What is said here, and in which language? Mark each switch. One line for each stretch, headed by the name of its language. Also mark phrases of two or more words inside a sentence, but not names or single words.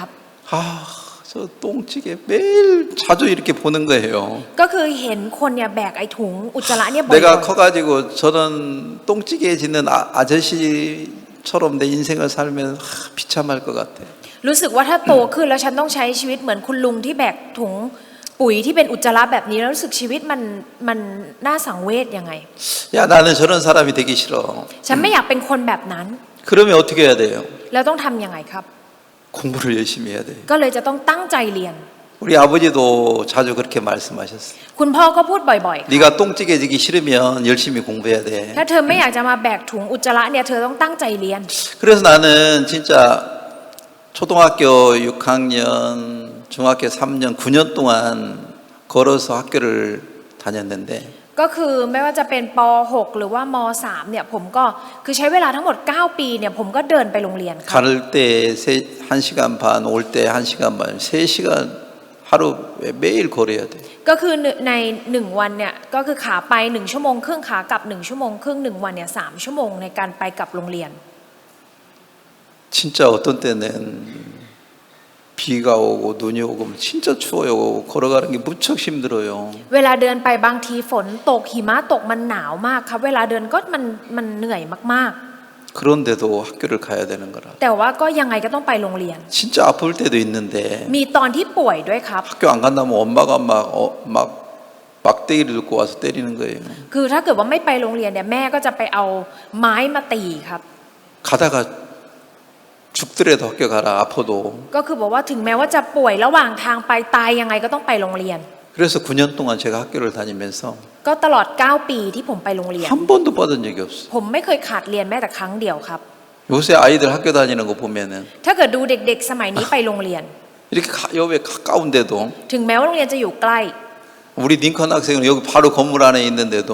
Korean: 아, 저 똥찌개 매일 자주 이렇게 보는 거예요.
Thai: ก็คือเห็นคนเนี่ยแบกไอ้ถุงอุจจาระเนี่ยบ่อย
Korean: 내가 커가지고 저런 똥찌개 짓는 아저씨처럼 내 인생을 살면 비참할 것 같아.
Thai: ๆรู้สึกว่าถ้าโตขึ้นแล้วฉันต้องใช้ชีวิตเหมือนคุณลุงที่แบกถุงปุ๋ยที่เป็นอุจจาระแบบนี้แล้วรู้สึกชีวิตมันน่าสังเวชยังไง
Korean: 야, 나는 저런 사람이 되기 싫어.
Thai: ฉันไม่อยากเป็นคนแบบนั้น
Korean: 그러면 어떻게 해야 돼요?
Thai: แล้วต้องทำยังไงครับ
Korean: 공부를 열심히 해야 돼.
Thai: ก็เลยจะต้องตั้งใจเรียน
Korean: 우리 아버지도 자주 그렇게 말씀하셨어요.
Thai: คุณพ่อก็พูดบ่อยๆ
Korean: 네가 똥찌개 지기 싫으면 열심히 공부해야 돼.
Thai: ถ้าเธอไม่อยากจะมาแบกถุงอุจจาระเนี่ยเธอต้องตั้งใจเรียน
Korean: 그래서 나는 진짜 초등학교 6학년, 중학교 3년, 9년 동안 걸어서 학교를 다녔는데
Thai: ก็คือไม่ว่าจะเป็นป .6 หรือว่าม .3 เนี่ยผมก็คือใช้เวลาทั้งหมด 9 ปีเนี่ยผมก็เดินไปโรงเรียนครับ
Korean: 갈 때 1시간 반, 올 때 1시간 반, 3시간 하루에 매일 걸어야 돼.
Thai: ก็คือใน1วันเนี่ยก็คือขาไป1ชั่วโมงครึ่งขากลับ1ชั่วโมงครึ่ง1วันเนี่ย3ชั่วโมงในการไปกลับโรงเรียน
Korean: 진짜 어떤 때는 비가 오고 눈이 오고 진짜 추워요. 걸어가는 게 무척 힘들어요.
Thai: เวลาเดินไปบางทีฝนตกหิมะตกมันหนาวมากครับเวลาเดินก็มันเหนื่อยมาก
Korean: 그런데도 학교를 가야 되는 거라.
Thai: ๆ แต่ว่าก็ยังไงก็ต้องไปโรงเรียน
Korean: 진짜 아플 때도 있는데
Thai: มีตอนที่ป่วยด้วยครับ
Korean: 학교 안 간다면 엄마가 막 막대기를 들고 와서 때리는 거예요.
Thai: คือถ้าเกิดว่าไม่ไปโรงเรียนเนี่ยแม่ก็จะไปเอาไม้มาตีครับ
Korean: 가다가 죽더라도 학교 가라 아파도.
Thai: ก็คือบอกว่าถึงแม้ว่าจะป่วยระหว่างทางไปตายยังไงก็ต้องไปโรงเรียน
Korean: 그래서 9년 동안 제가 학교를 다니면서
Thai: ก็ตลอด 9 ปีที่ผมไปโรงเรียน
Korean: 한 번도 빠진 적이 없어요.
Thai: ผมไม่เคยขาดเรียนแม้แต่ครั้งเดียวครับ
Korean: 요새 아이들 학교 다니는 거 보면은
Thai: ถ้าเกิดดูเด็กๆ สมัยนี้ไปโรงเรียน
Korean: 이렇게 여기 가까운데도
Thai: ถึงแม้ว่าโรงเรียนจะอยู่ใกล้
Korean: 우리 링컨 학생은 여기 바로 건물 안에 있는데도